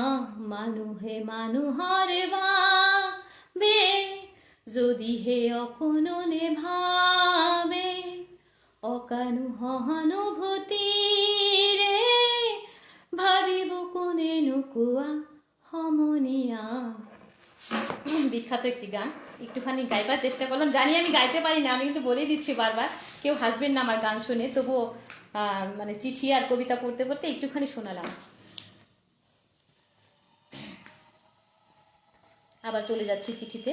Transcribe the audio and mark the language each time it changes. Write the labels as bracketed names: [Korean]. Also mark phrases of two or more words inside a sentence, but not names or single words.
[Assamese] মানুহে মানুহৰ বাবে যদিহে অকণনে ভাবে, অকানো সহানুভূতিৰে ভাবিব কোনেনো কোৱা সমনীয়া। [Bangla] বিখ্যাত একটি গান, একটুখানি গাইবার চেষ্টা করলাম। জানি আমি গাইতে পারি না, আমি কিন্তু বলেই দিচ্ছি বারবার, কেউ হাসবেন না আমার গান শুনে, তবুও মানে চিঠি আর কবিতা পড়তে পড়তে একটুখানি শোনালাম। আবার চলে যাচ্ছি চিঠিতে।